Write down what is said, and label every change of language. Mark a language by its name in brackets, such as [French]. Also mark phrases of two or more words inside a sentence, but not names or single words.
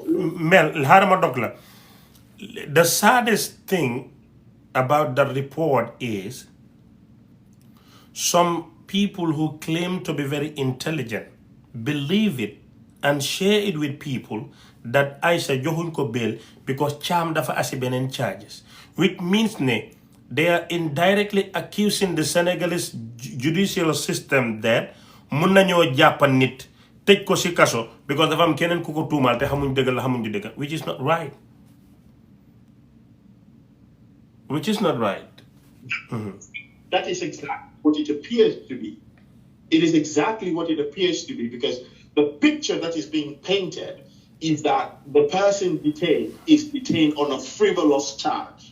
[English] Mel, the saddest thing about the report is some people who claim to be very intelligent believe it and share it with people that Aisha [Wolof] joxuñ ko [English] bail because Thiam [Wolof] dafa asibenen [English] charges, which means they are indirectly accusing the Senegalese judicial system that [Wolof] mun nañoo jàppa nit tëj ko si kaso because dafa am keneen ku ko tuumal te xamuñ dëgg la xamuñ du dëgg, [English] which is not right. That is exactly what it appears to be. It is exactly what it appears to be, because the picture that is being painted is that the person detained is detained on a frivolous charge.